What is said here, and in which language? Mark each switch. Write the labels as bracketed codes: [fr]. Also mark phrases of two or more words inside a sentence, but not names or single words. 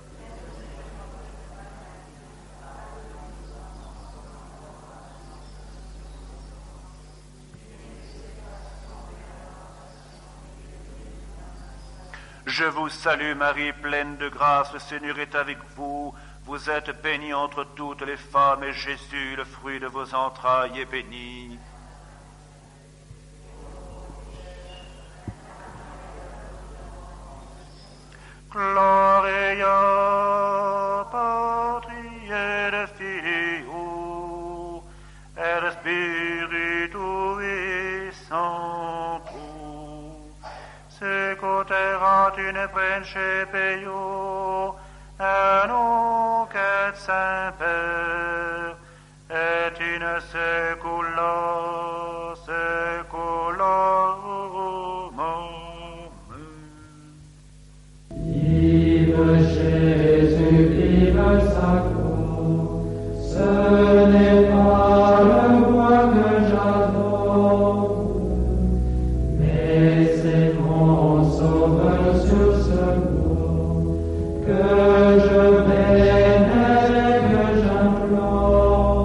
[fr] Je vous salue Marie, pleine de grâce, le Seigneur est avec vous. Vous êtes bénie entre toutes les femmes, et Jésus, le fruit de vos entrailles, est béni. [la] Gloria Patri et Filio et Spiritui Sancto, secuterat in principio et nunc et semper et in saecula saeculorum. [fr] Vive Jésus, vive sacro, ce n'est pas le roi que j'adore, mais c'est mon sauveur sur ce bout que je vénère et que j'implore.